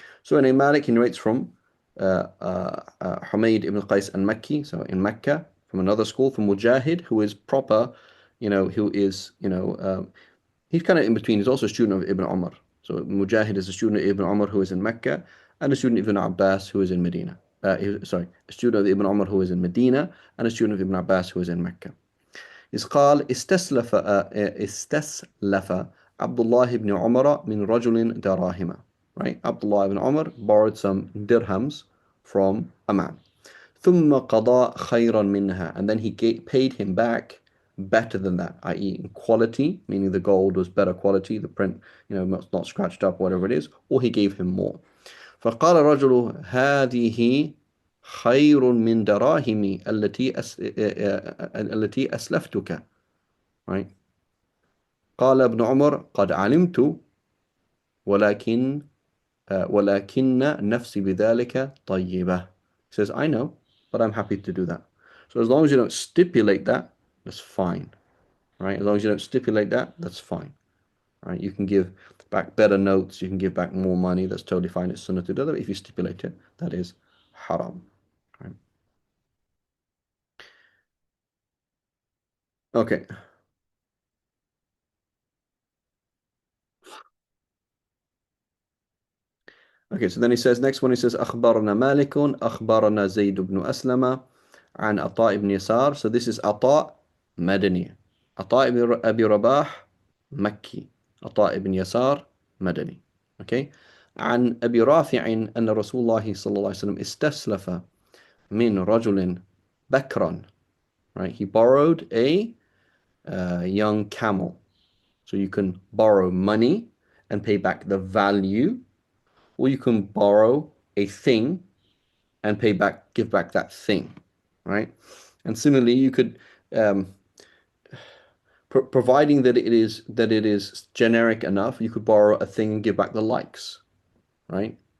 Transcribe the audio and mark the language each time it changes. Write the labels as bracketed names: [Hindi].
[English] So in Malik, he narrates from Humayd ibn Qais al-Makki, so in Mecca, from another school, from Mujahid, who is proper, who is, he's kind of in between. He's also a student of Ibn Umar. So Mujahid is a student of Ibn Umar who is in Mecca, and a student of Ibn Abbas who is in Medina. A student of Ibn Umar who is in Medina, and a student of Ibn Abbas who is in Mecca. [Arabic] إذ قال استسلف عبد الله بن عمر من رجل دراهم. [English] Right? Abdullah ibn Umar borrowed some dirhams from a man. [Arabic] ثم قضى خيرا منها, [English] and then he paid him back better than that, i.e. in quality, meaning the gold was better quality, the print, not scratched up, whatever it is, or he gave him more. [Arabic] فقال الرجل هذه خير من دراهمي التي أسلفتك. [English] Right? [Arabic] قال ابن عمر قد علمت ولكن ولكن نفسي بذلك طيبة. [English] He says, I know, but I'm happy to do that. So as long as you don't stipulate that, that's fine. Right? As long as you don't stipulate that, that's fine. Right? You can give back better notes, you can give back more money, that's totally fine. It's sunnah to do that. If you stipulate it, that is haram. Right? Okay. Okay, so then he says, next one he says, [Arabic] أخبرنا مالك أخبرنا زيد بن أسلم عن عطاء بن يسار. [English] So this is [Arabic] عطاء مدني. عطاء بن أبي رباح مكي. عطاء بن يسار مدني. [English] Okay. [Arabic] عن أبي رافع أن رسول الله صلى الله عليه وسلم استسلف من رجل بكرا. [English] Right. He borrowed a young camel. So you can borrow money and pay back the value, or you can borrow a thing and give back that thing, right? And similarly, you could, providing that it is generic enough, you could borrow a thing and give back the likes, right?